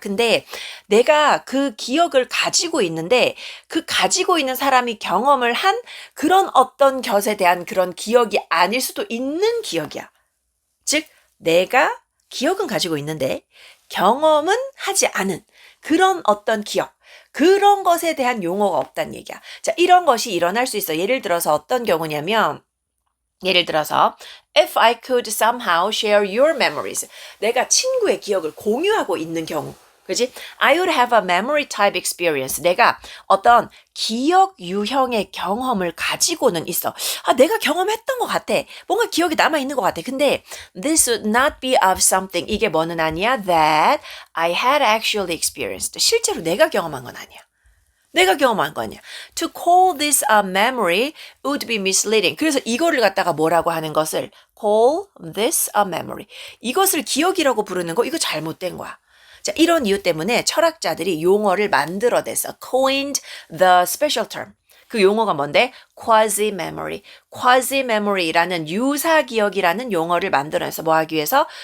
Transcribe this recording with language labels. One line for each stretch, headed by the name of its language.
Korean: 근데 내가 그 기억을 가지고 있는데 그 가지고 있는 사람이 경험을 한 그런 어떤 것에 대한 그런 기억이 아닐 수도 있는 기억이야. 즉 내가 기억은 가지고 있는데 경험은 하지 않은 그런 어떤 기억. 그런 것에 대한 용어가 없다는 얘기야. 자, 이런 것이 일어날 수 있어. 예를 들어서 어떤 경우냐면 예를 들어서
English: if I could somehow share your memories.
Korean: 내가 친구의 기억을 공유하고 있는 경우. 그지?
English: I would have a memory type experience.
Korean: 내가 어떤 기억 유형의 경험을 가지고는 있어. 아, 내가 경험했던 것 같아. 뭔가 기억이 남아있는 것 같아. 근데
English: this would not be of something.
Korean: 이게 뭐는 아니야?
English: That I had actually experienced.
Korean: 실제로 내가 경험한 건 아니야. 내가 경험한 거 아니야.
English: To call this a memory would be misleading.
Korean: 그래서 이거를 갖다가 뭐라고 하는 것을
English: call this a memory.
Korean: 이것을 기억이라고 부르는 거 이거 잘못된 거야. 자, 이런 이유 때문에 철학자들이 용어를 만들어냈어.
English: coined the special term.
Korean: 그 용어가 뭔데? quasi-memory. quasi-memory라는 유사기억이라는 용어를 만들어내서 뭐 하기 위해서?